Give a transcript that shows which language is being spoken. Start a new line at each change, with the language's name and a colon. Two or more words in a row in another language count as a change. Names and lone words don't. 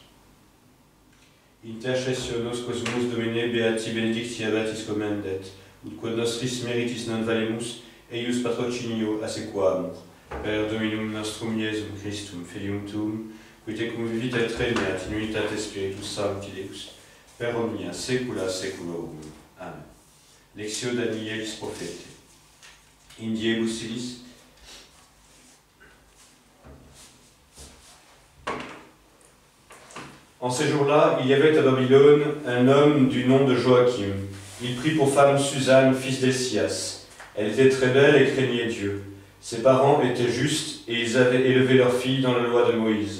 Latin: Intercessionos cosmus Domine beati benedicti abatis commendet, ut quod nostris meritis non valemus, eius patrocinio assequamur, per Dominum nostrum Iesum Christum, Filium tuum, qui te cum vivit et regnat in unitate Spiritus Sancti Deus, per omnia saecula saeculorum. Amen. Lectio Danielis prophete. In diebus illis.
French: En ces jours-là, il y avait à Babylone un homme du nom de Joachim. Il prit pour femme Suzanne, fils d'Helcias. Elle était très belle et craignait Dieu. Ses parents étaient justes et ils avaient élevé leur fille dans la loi de Moïse.